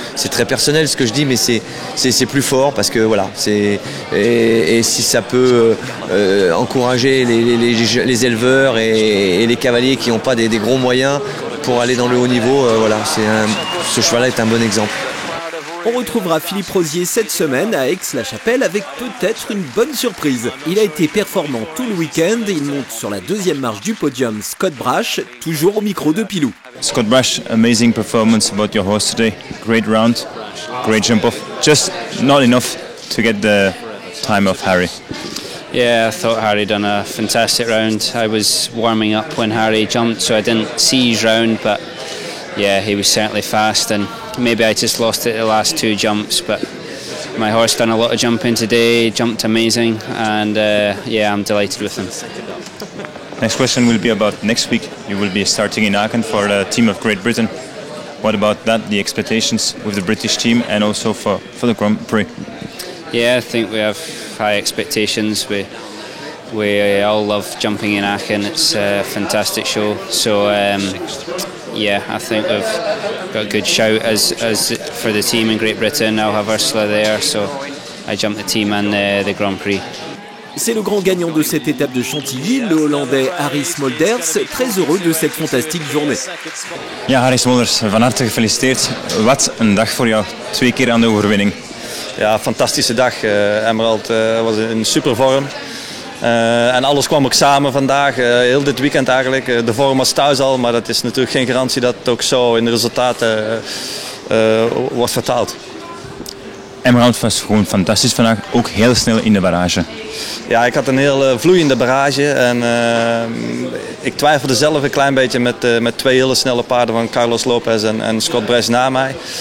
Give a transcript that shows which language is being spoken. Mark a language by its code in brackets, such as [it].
[fr] C'est très personnel ce que je dis, mais c'est plus fort parce que voilà, et si ça peut encourager les éleveurs et les cavaliers qui n'ont pas des gros moyens pour aller dans le haut niveau, voilà, ce cheval-là est un bon exemple. On retrouvera Philippe Rosier cette semaine à Aix-la-Chapelle avec peut-être une bonne surprise. Il a été performant tout le week-end et il monte sur la deuxième marche du podium Scott Brash, toujours au micro de Pilou. [en] Scott Brash, amazing performance about your horse today. Great round, great jump off. Just not enough to get the time of Harry. Yeah, I thought Harry done a fantastic round. I was warming up when Harry jumped, so I didn't see his round, but yeah, he was certainly fast, and maybe I just lost it the last two jumps, but my horse done a lot of jumping today, jumped amazing, and yeah, I'm delighted with him. Next question will be about next week. You will be starting in Aachen for the team of Great Britain. What about that, the expectations with the British team and also for the Grand Prix? Yeah, I think we have high expectations. We all love jumping in Aachen. It's a fantastic show. So yeah, I think we've got a good shout as for the team in Great Britain. I'll have Ursula there, so I jumped the team and the Grand Prix. [fr] C'est le grand gagnant de cette étape de Chantilly, le Hollandais Harry Smolders, très heureux de cette fantastique journée. [nl] Ja, Harry Smolders, van harte gefeliciteerd. Wat een dag voor jou. 2 keer aan de overwinning. Ja, fantastische dag. Emerald was in super vorm. En alles kwam ook samen vandaag, heel dit weekend eigenlijk. De vorm was thuis al, maar dat is natuurlijk geen garantie dat het ook zo in de resultaten wordt vertaald. Emerald was gewoon fantastisch vandaag, ook heel snel in de barrage. Ja, ik had een heel vloeiende barrage en ik twijfelde zelf een klein beetje met 2 hele snelle paarden van Carlos Lopez en Scott Brash na mij.